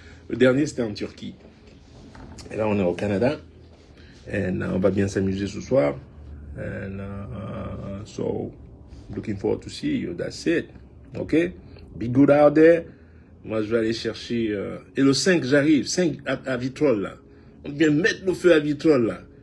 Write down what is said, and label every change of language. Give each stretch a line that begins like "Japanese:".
French: Le dernier c'était en Turquie. Et là on est au Canada. Et on va bien s'amuser ce soir.
English: And so looking forward to see you. That's it. Okay? Be good out there.
French: Moi je vais aller chercher. Et le 5 j'arrive. 5 à Vitrolles là. On vient mettre le feu à Vitrolles là.